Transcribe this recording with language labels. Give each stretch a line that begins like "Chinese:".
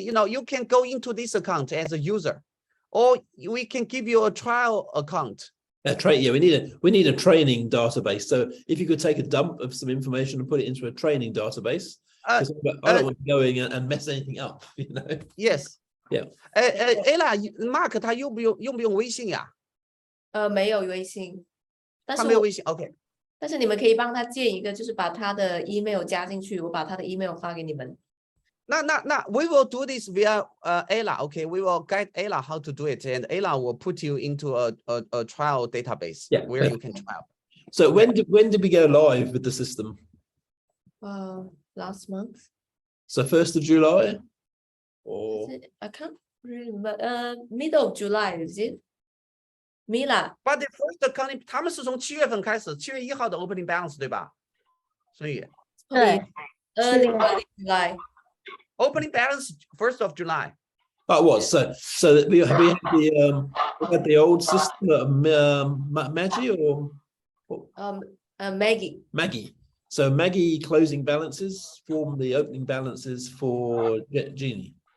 English: You can go into this account as a user, or we can give you a trial account. Yeah, we need a training database. So if you could take a dump of some information and put it into a training database, I don't want to go in and mess anything up. Yes. Yeah.
Chinese: Ella, Mark 他用不用微信呀？没有微信，但是他没有微信。
English: OK。
Chinese: 但是你们可以帮他建一个，就是把他的 email 加进去，我把他的 email 发给你们。那
English: we will do this via Ella. Okay, we will guide Ella how to do it, and Ella will put you into a trial database where you can trial. So when did we go live with the system? Last month. So 1st of July? Or I can't remember. Middle of July, is it? Mila. But the first accounting
Chinese: 他们是从7月份开始，7月1号的
English: opening balance
Chinese: 对吧？所以对
English: early July. Opening balance 1st of July. Oh, what? So we had the old system, Maggie or Maggie. Maggie. So Maggie closing balances form the opening balances for Jeenie.